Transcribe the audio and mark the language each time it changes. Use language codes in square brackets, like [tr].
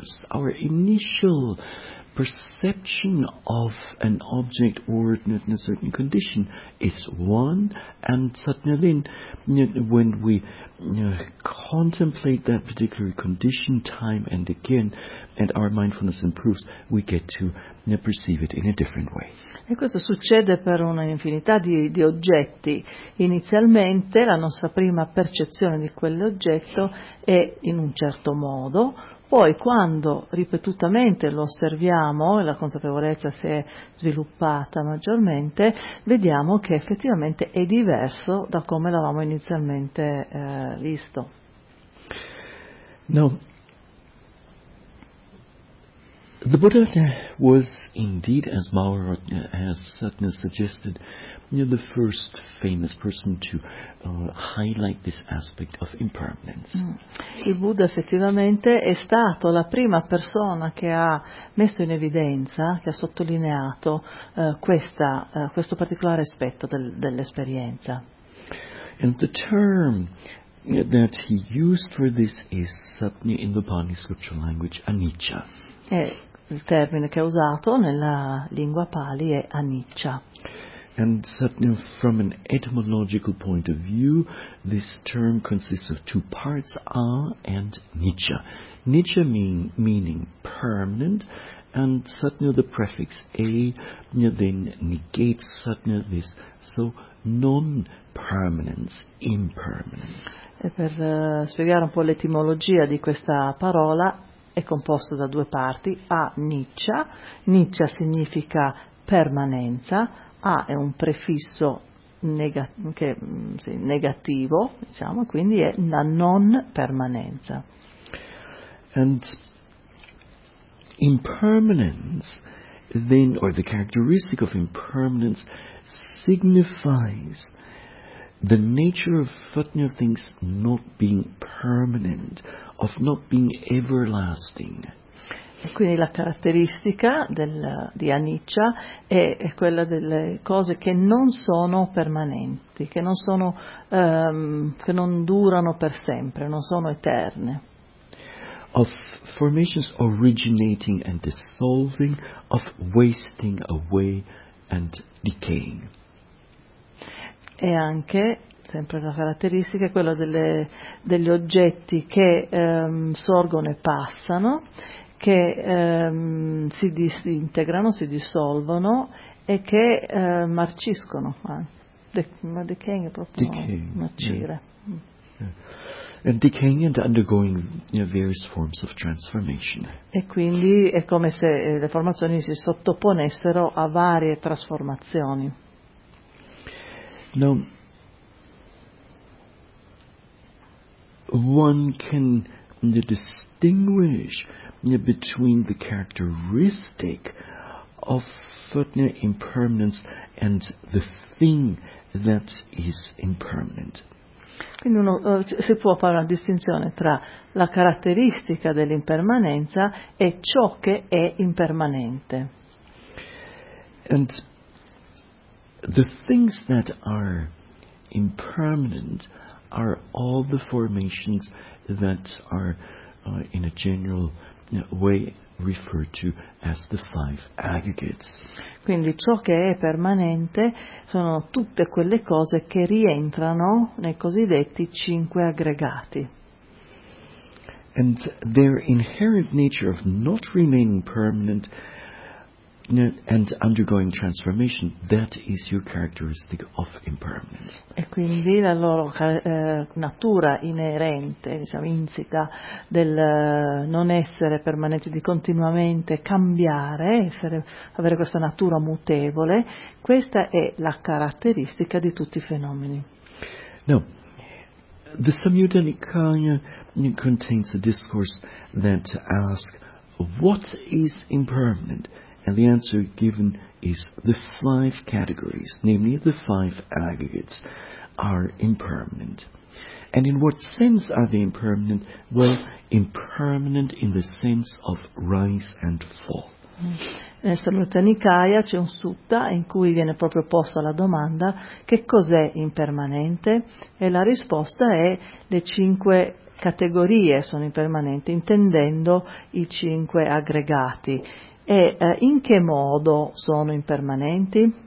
[en] Our initial perception of an object or a certain condition is one, and suddenly when we contemplate that particular condition time and again and our mindfulness improves, we get to perceive it in a different way. [it] E questo succede per una infinità di oggetti. Inizialmente la nostra prima percezione di quell'oggetto è in un certo modo, Poi quando ripetutamente lo osserviamo e la consapevolezza si è sviluppata maggiormente, vediamo che effettivamente è diverso da come l'avevamo inizialmente visto. No. [en] The Buddha was indeed, as Mahārāja has certainly suggested, the first famous person to highlight this aspect of impermanence. [it] Il Buddha effettivamente è stato la prima persona che ha messo in evidenza, che ha sottolineato questo particolare aspetto dell'esperienza. [en] And the term that he used for this is in the Pali scripture language anicca. [it] Il termine che ha usato nella lingua Pali è aniccia. [en] And certainly from an etymological point of view, this term consists of two parts, a and niccia. Niccia meaning permanent, and certainly the prefix a then negates certainly this. So non-permanence, impermanence. [it] E per spiegare un po' l'etimologia di questa parola, è composto da due parti, a niccia. Niccia significa permanenza, a è un prefisso negativo, diciamo, quindi è la non permanenza. [en] And impermanence then, or the characteristic of impermanence, signifies the nature of Futner things not being permanent, of not being everlasting. [it] E quindi la caratteristica di aniccia è quella delle cose che non sono permanenti, che non sono che non durano per sempre, non sono eterne. [en] Of formations originating and dissolving, of wasting away and decaying. [it] E anche sempre la caratteristica è quella degli oggetti che sorgono e passano, che si disintegrano, si dissolvono e che marciscono. Ma decaying è proprio [en] decaying, [it] marcire. [en] Yeah. And decaying and undergoing various forms of transformation. [it] E quindi è come se le formazioni si sottoponessero a varie trasformazioni. [en] Now, one can distinguish between the characteristic of impermanence and the thing that is impermanent. [it] Quindi si può fare una distinzione tra la caratteristica dell'impermanenza e ciò che è impermanente. [en] And the things that are impermanent are all the formations that are in a general way referred to as the five aggregates. [it] Quindi ciò che è permanente sono tutte quelle cose che rientrano nei cosiddetti cinque aggregati. [en] And their inherent nature of not remaining permanent and undergoing transformation, that is your characteristic of impermanence. [it] E quindi la loro natura inerente, diciamo, insita del non essere permanente, di continuamente cambiare, avere questa natura mutevole, questa è la caratteristica di tutti i fenomeni. No. [en] The Samyutta Nikaya contains a discourse that asks, what is impermanent? And the answer given is the five categories, namely the five aggregates, are impermanent. And in what sense are they impermanent? Well, impermanent in the sense of rise and fall. [it] Nel Samyutta Nikaya c'è un sutta in cui viene proprio posta la domanda: che cos'è impermanente? E la risposta è: le cinque categorie sono impermanenti, intendendo i cinque aggregati. E in che modo sono impermanenti?